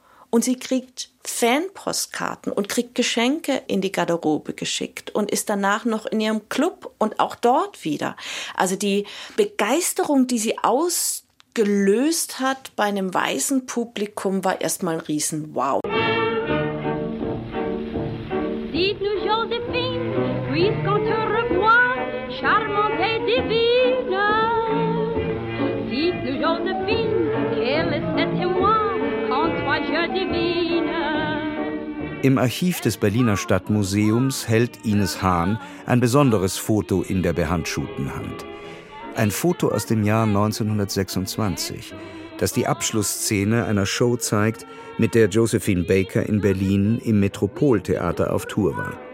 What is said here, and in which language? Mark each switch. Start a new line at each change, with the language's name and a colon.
German: Und sie kriegt Fanpostkarten und kriegt Geschenke in die Garderobe geschickt und ist danach noch in ihrem Club und auch dort wieder. Also die Begeisterung, die sie ausgelöst hat bei einem weißen Publikum, war erstmal ein Riesen-Wow.
French: Dites nous Joséphine, puisqu'on te revoit, charmante et divine. Dites nous Joséphine, quel est ce témoin, quand toi je devine.
German: Im Archiv des Berliner Stadtmuseums hält Ines Hahn ein besonderes Foto in der behandschuhten Hand. Ein Foto aus dem Jahr 1926, das die Abschlussszene einer Show zeigt, mit der Josephine Baker in Berlin im Metropoltheater auf Tour war.